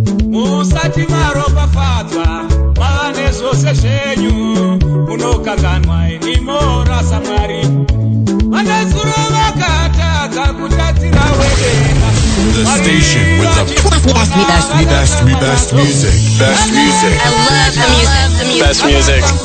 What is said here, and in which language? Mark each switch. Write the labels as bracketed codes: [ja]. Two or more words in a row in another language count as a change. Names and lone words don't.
[sn] Musati maropafadzwa, mane zvose zvenyu, munokanganwa imi morasa Mwari. Vane zuro vakatadza kutadzira wedenga. [en] The station with the best, best, best music. Best music. I love the music. Best music.